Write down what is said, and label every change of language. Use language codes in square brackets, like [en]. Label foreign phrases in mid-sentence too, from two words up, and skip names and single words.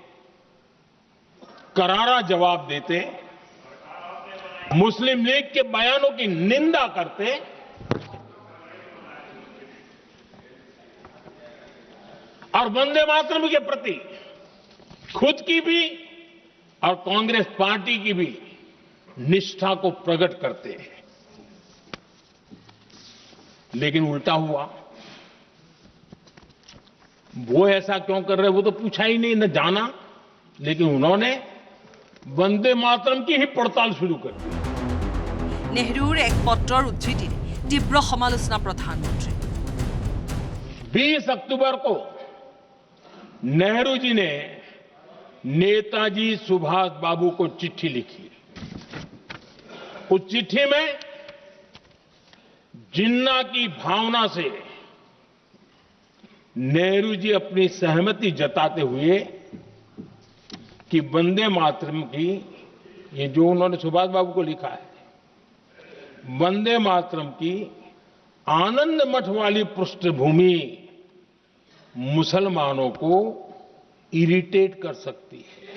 [hi] करारा जवाब देते, मुस्लिम लीग के बयानों की निंदा करते, और वंदे मातरम के प्रति खुद की भी और कांग्रेस पार्टी की भी निष्ठा को प्रकट करते हैं। लेकिन उल्टा हुआ। वो ऐसा क्यों कर रहे, वो तो पूछा ही नहीं, न जाना। लेकिन उन्होंने वंदे मातरम की ही पड़ताल शुरू कर दी। [as] নেহৰুৰ এক পত্ৰৰ উদ্ধৃতিৰে তীব্ৰ সমালোচনা প্ৰধানমন্ত্ৰী। [hi] 20 अक्टूबर को नेहरू जी ने नेताजी सुभाष बाबू को चिट्ठी लिखी। उस चिट्ठी में जिन्ना की भावना से नेहरू जी अपनी सहमति जताते हुए कि वंदे मातरम की, ये जो उन्होंने सुभाष बाबू को लिखा है, वंदे मातरम की आनंद मठ वाली पृष्ठभूमि मुसलमानों को इरिटेट कर सकती है।